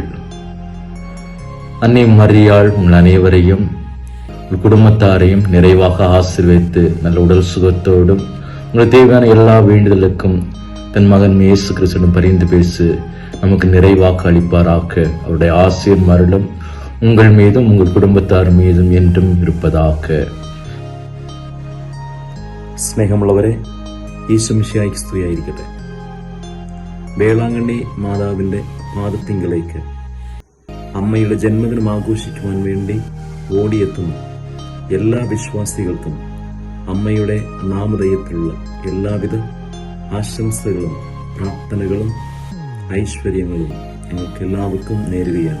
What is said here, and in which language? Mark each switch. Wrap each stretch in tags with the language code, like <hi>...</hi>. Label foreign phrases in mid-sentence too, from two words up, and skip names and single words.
<ta>அன்னை மரியாள் உங்கள் அனைவரையும் உங்கள் குடும்பத்தாரையும் நிறைவாக ஆசீர்வதித்து நல்ல உடல் சுகத்தோடும் உங்களுக்கு தேவையான எல்லா வேண்டுதலுக்கும் தன் மகன் இயேசு கிறிஸ்துவிடம் பரிந்து பேசு நமக்கு நிறைவாக அளிப்பாராக. அவருடைய ஆசீர் மருளும் உங்கள் மீதும் உங்கள் குடும்பத்தார் மீதும் என்றும் இருப்பதாக.</ta> <ml>സ്നേഹമുള്ളവരെ, ഈശോമിശിഹായ്ക്ക് സ്തുതിയായിരിക്കട്ടെ. വേളാങ്കണ്ണി മാതാവിൻ്റെ പാദത്തിങ്കിലേക്ക് അമ്മയുടെ ജന്മദിനം ആഘോഷിക്കുവാൻ വേണ്ടി ഓടിയെത്തുന്ന എല്ലാ വിശ്വാസികൾക്കും അമ്മയുടെ നാമധേയത്തിലുള്ള എല്ലാവിധ ആശംസകളും പ്രാർത്ഥനകളും ഐശ്വര്യങ്ങളും നിങ്ങൾക്ക് എല്ലാവർക്കും നേരുകയാണ്.</ml>